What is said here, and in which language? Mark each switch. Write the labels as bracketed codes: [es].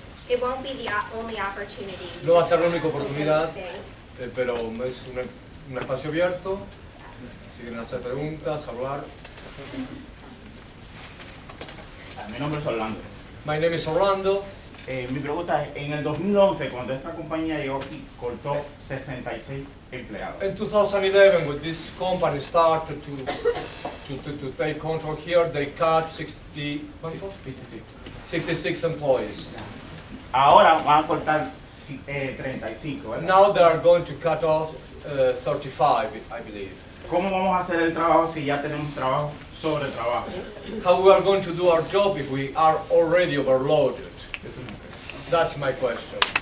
[en] it won't be the only opportunity. [es] no va a ser la única oportunidad, pero es un espacio abierto. Si quieren hacer preguntas, hablar. Mi nombre es Orlando. [en] My name is Orlando. [es] Mi pregunta es, en el 2011, cuando esta compañía llegó aquí, cortó 66 empleados. [en] In 2011, when this company started to to take control here, they cut 66 employees. [es] Ahora van a cortar 35, ¿verdad? [en] Now they are going to cut off 35, I believe. [es] ¿Cómo vamos a hacer el trabajo si ya tenemos trabajo sobre trabajo? [en] How we are going to do our job if we are already overloaded? That's my question.